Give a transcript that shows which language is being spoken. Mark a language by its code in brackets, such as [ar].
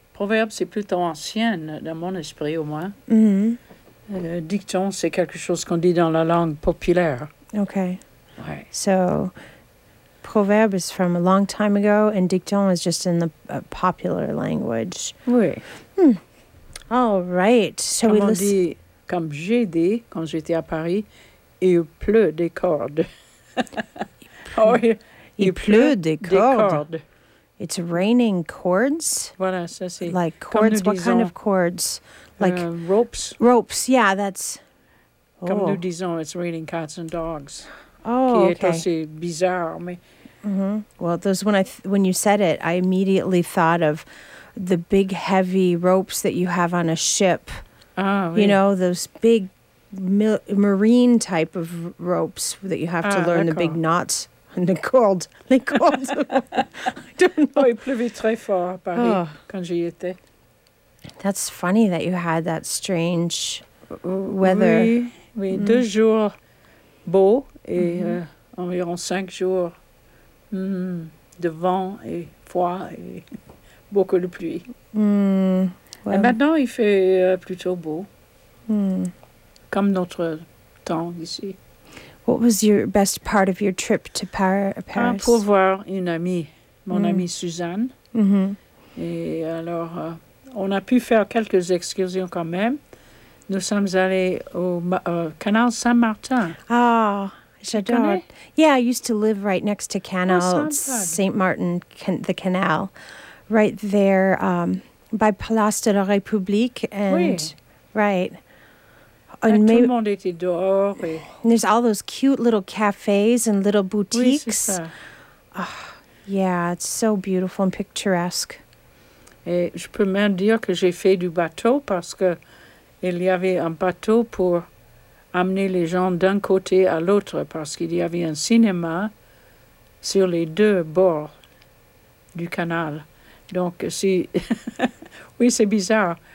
[fr] Proverbe, c'est plutôt ancien, dans mon esprit au moins. Mm-hmm. Dicton, c'est quelque chose qu'on dit dans la langue populaire. [en] Okay. [fr] Ouais. [en] So... Proverbe is from a long time ago, and dicton is just in the popular language. [fr] Oui. [en] Hmm. All right. So [fr] comme [en] we listen. [fr] Comme j'ai dit quand j'étais à Paris, il pleut des cordes. il pleut des cordes. [en] It's raining cords. [fr] Voilà, ça c'est. [en] Like cords. What kind of cords? Like ropes. Ropes. Yeah, that's. Oh. [fr] Comme nous disons, [en] it's raining cats and dogs. Oh, okay. [fr] Est assez bizarre, mais... mm-hmm. [en] Well, those when you said it, I immediately thought of the big, heavy ropes that you have on a ship. [fr] Ah, oui. [en] You know, those big marine type of ropes that you have to learn [fr] d'accord. [en] The big knots and the cold. [fr] Les cordes. [en] I don't know. [fr] Oh, il pleuvait très fort à Paris quand j'y étais. [en] That's funny that you had that strange weather. [fr] Oui, oui. Mm. 2 jours beau. Et environ 5 jours de vent et froid et beaucoup de pluie. Mm, well. Et maintenant, il fait plutôt beau, comme notre temps ici. [en] What was your best part of your trip to Paris? [fr] Pour voir une amie, mon amie Suzanne. Mm-hmm. Et alors, on a pu faire quelques excursions quand même. Nous sommes allés au canal Saint-Martin. [en] Ah, oh. J'adore. Yeah, I used to live right next to Canal, St. Martin, the canal, right there by Place de la République. And [fr] oui. [en] Right. [fr] And tout le monde était dehors. Et [en] there's all those cute little cafes and little boutiques. [fr] Oui, c'est ça. [en] Oh, yeah, it's so beautiful and picturesque. [fr] Et je peux même dire que j'ai fait du bateau parce que il y avait un bateau pour amener les gens d'un côté à l'autre parce qu'il y avait un cinéma sur les deux bords du canal. Donc, si... oui, c'est bizarre.